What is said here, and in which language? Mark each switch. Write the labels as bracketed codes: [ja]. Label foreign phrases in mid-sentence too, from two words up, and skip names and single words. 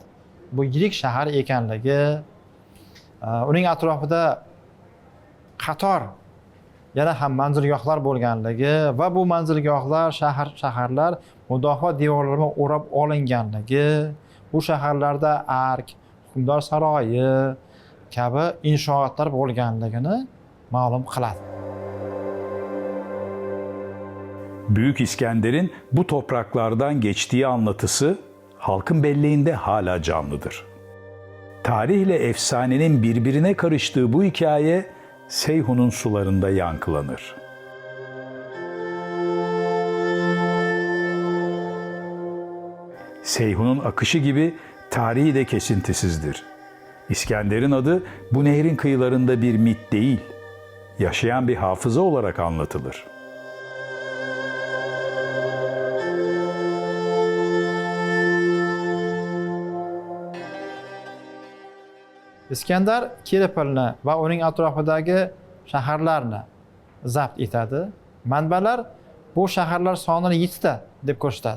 [uz] Bu yirik shahar ekanligi, uning atrofida qator yana ham manzilgohlar bo'lganligi va bu manzilgohlar, shaharlar mudofaa devorlari bilan o'rab olinganligi, bu shaharlarda ark, hukmdor saroyi kabi inshootlar bo'lganligini ma'lum qiladi. [tr] Büyük İskender'in bu topraklardan geçtiği anlatısı halkın belleğinde hala canlıdır. Tarih ile efsanenin birbirine karıştığı bu hikaye Seyhun'un sularında yankılanır. Seyhun'un akışı gibi tarihi de kesintisizdir. İskender'in adı bu nehrin kıyılarında bir mit değil, yaşayan bir hafıza olarak anlatılır. [uz] Iskandar Kirepolni va uning atrofidagi shaharlarni zabt etadi. Manbalar bu shaharlar sonini 7 ta deb ko'rsatadi.